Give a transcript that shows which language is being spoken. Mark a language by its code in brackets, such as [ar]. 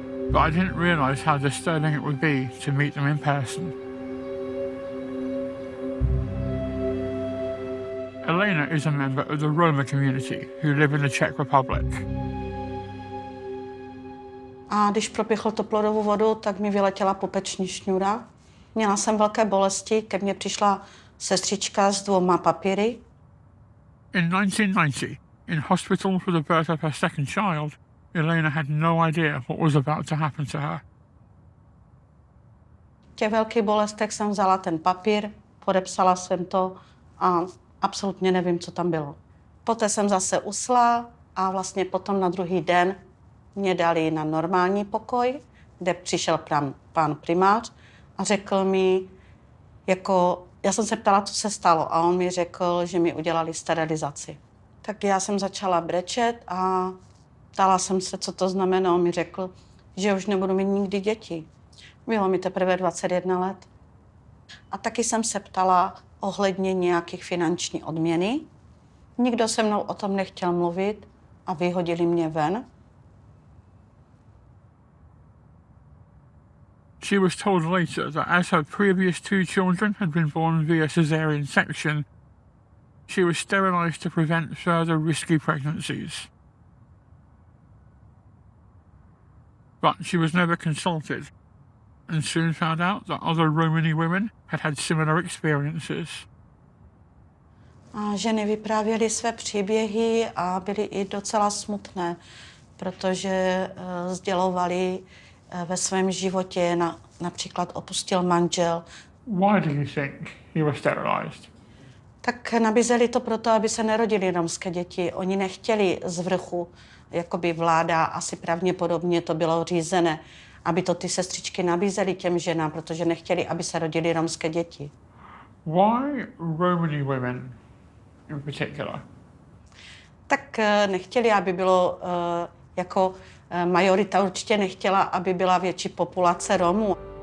[en] But I didn't realise how disturbing it would be to meet them in person. Elena is a member of the Roma community who live in the Czech Republic. [cs] A když propěchl to plodovou vodu, tak mi vyletěla pupeční šňůra. Měla jsem velké bolesti, ke mně přišla sestřička s 2 papíry. [en] In 1990, in hospital for the birth of her second child, Elena had no idea what was about to happen to her. [cs] V těch velkých bolestech jsem vzala ten papír, podepsala jsem to a absolutně nevím, co tam bylo. Poté jsem zase usla a vlastně potom na druhý den mě dali na normální pokoj, kde přišel pán primář a řekl mi, já jsem se ptala, co se stalo, a on mi řekl, že mi udělali sterilizaci. Tak já jsem začala brečet a ptala jsem se, co to znamená. On mi řekl, že už nebudu mít nikdy děti. Bylo mi teprve 21 let. A taky jsem se ptala ohledně nějakých finanční odměny. Nikdo se mnou o tom nechtěl mluvit a vyhodili mě ven. [en] She was told later that as her previous 2 children had been born via caesarean section, she was sterilised to prevent further risky pregnancies. But she was never consulted and soon found out that other Romani women had had similar experiences. [cs] A ženy vyprávěly své příběhy a byly i docela smutné, protože sdělovali ve svém životě, například opustil manžel. [en] Why do you think you were sterilised? [cs] Tak nabízeli to proto, aby se nerodily romské děti. Oni nechtěli z vrchu, jakoby vláda, asi pravděpodobně to bylo řízené, aby to ty sestřičky nabízely těm ženám, protože nechtěli, aby se rodily romské děti. [en] Why Romani women in particular? [cs] Tak nechtěli, aby bylo majorita určitě nechtěla, aby byla větší populace Romů.